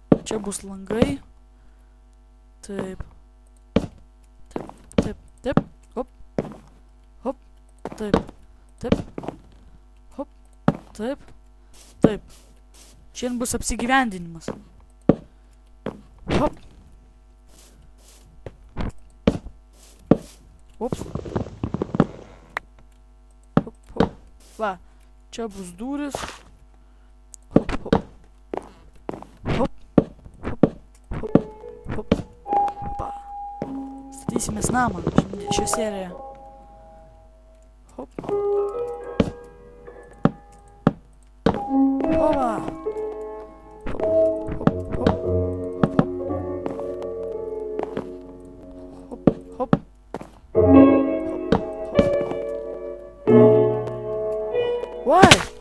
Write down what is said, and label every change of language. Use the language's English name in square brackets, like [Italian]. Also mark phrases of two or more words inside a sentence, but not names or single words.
[Lithuanian] Čia bus langai. Taip. Taip, taip, taip. Hop. Hop. Taip. Taip. Hop. Taip. Taip. Šiandien bus apsigyvendinimas. Hop. Ups. Hop, hop. Va. Čia bus durys. Hop, hop. Hop. Hop. Hop. Hop. Va. Statysimės namą šią seriją. Hop. Ova. Hop, hop, hop. Hop, hop. Hop. Why?